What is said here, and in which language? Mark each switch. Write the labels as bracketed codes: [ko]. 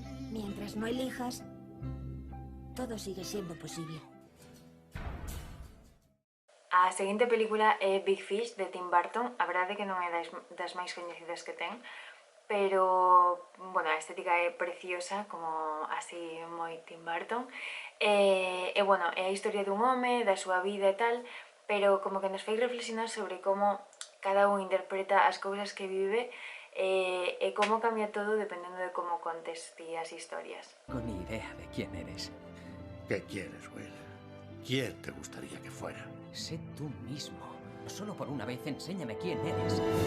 [es] Mientras no elijas, todo sigue siendo posible. [gl] A seguinte película é Big Fish, de Tim Burton. A verdade é que non é das máis coñecidas que ten, pero, bueno, a estética é preciosa, como así moi Tim Burton. Bueno, é a historia dun home, da súa vida e tal, pero como que nos fai reflexionar sobre como cada un interpreta as cousas que vive e como cambia todo dependendo de como contes ti as historias. [es] No tengo ni idea de quién eres. ¿Qué quieres, Will? ¿Quién te gustaría que fuera? Sé tú mismo. Solo por una vez enséñame quién eres.